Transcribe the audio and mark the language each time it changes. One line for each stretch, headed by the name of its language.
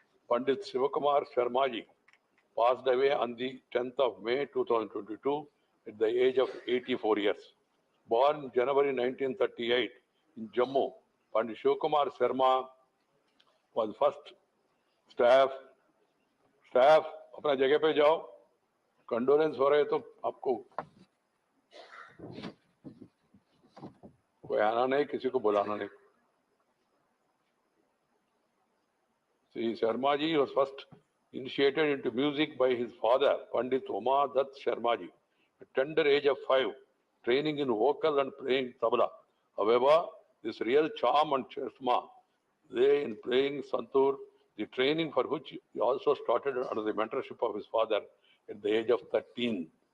English: Pandit Shivakumar Sharmaji passed away on the 10th of May 2022 at the age of 84 years. Born January 1938 in Jammu, Pandit Shivakumar Sharma was first staff.
Hindi: अपना जगह पे जाओ, condolence हो रहे तो आपको कोई आना नहीं, किसी को बुलाना नहीं.
English: Sri Sharmaji was first initiated into music by his father, Pandit Uma Dutt Sharmaji, at tender age of 5, training in vocal and playing tabla. However, this real charm and charisma lay in playing santoor, the training for which he also started under the mentorship of his father at the age of 13.